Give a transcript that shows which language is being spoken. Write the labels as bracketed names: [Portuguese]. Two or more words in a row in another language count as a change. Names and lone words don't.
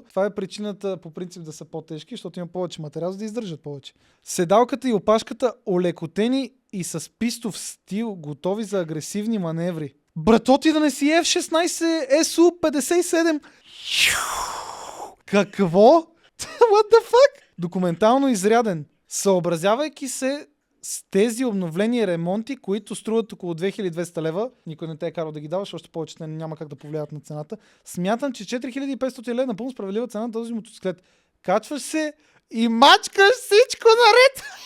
[Bulgarian] Това е причината по принцип да са по-тежки, защото има повече материал, за да издържат повече. Седалката и опашката олекотени и с пистов стил, готови за агресивни маневри. Брато, ти да не си F16 SU57. Какво? [English] What the fuck? [Bulgarian] Документално изряден. Съобразявайки се с тези обновления и ремонти, които струват около 2200 лева, никой не те е карал да ги даваш, още повече няма как да повлияват на цената, смятам, че 4500 лева е напълно справедлива цена на този мотоциклет. Качваш се и мачкаш всичко наред!